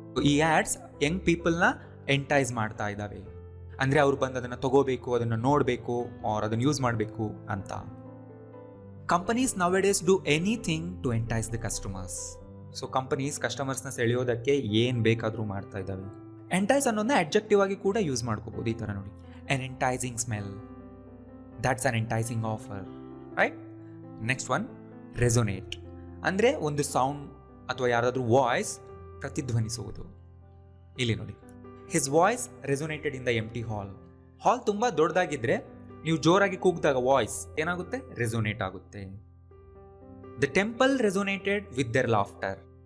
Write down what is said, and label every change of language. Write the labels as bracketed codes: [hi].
[kn] ಈ ads Young ಪೀಪಲ್ನ ಎಂಟೈಸ್ ಮಾಡ್ತಾ ಇದ್ದಾವೆ. ಅಂದರೆ ಅವ್ರು ಬಂದು ಅದನ್ನು ತಗೋಬೇಕು, ಅದನ್ನು ನೋಡಬೇಕು, ಆರ್ ಅದನ್ನು ಯೂಸ್ ಮಾಡಬೇಕು ಅಂತ. [en] Companies nowadays do anything to entice the customers. [kn] So companies ಕಸ್ಟಮರ್ಸ್ನ ಸೆಳೆಯೋದಕ್ಕೆ ಏನು ಬೇಕಾದರೂ ಮಾಡ್ತಾ ಇದ್ದಾವೆ. ಎಂಟೈಸ್ ಅನ್ನೋದನ್ನ ಅಡ್ಜೆಕ್ಟಿವ್ ಆಗಿ ಕೂಡ ಯೂಸ್ ಮಾಡ್ಕೋಬೋದು. ಈ ಥರ ನೋಡಿ, [en] an enticing smell, that's an enticing offer, right? Next one, resonate. [kn] ಅಂದರೆ ಒಂದು ಸೌಂಡ್ ಅಥವಾ ಯಾರಾದರೂ ವಾಯ್ಸ್ ಪ್ರತಿಧ್ವನಿಸುವುದು. ಇಲ್ಲಿ ನೋಡಿ, [en] His voice resonated in the empty hall. [kn] ಹಾಲ್ ತುಂಬ ದೊಡ್ಡದಾಗಿದ್ದರೆ ನೀವು ಜೋರಾಗಿ ಕೂಗಿದಾಗ ವಾಯ್ಸ್ ಏನಾಗುತ್ತೆ? ರೆಸೊನೇಟ್ ಆಗುತ್ತೆ. [en] The temple resonated with their laughter.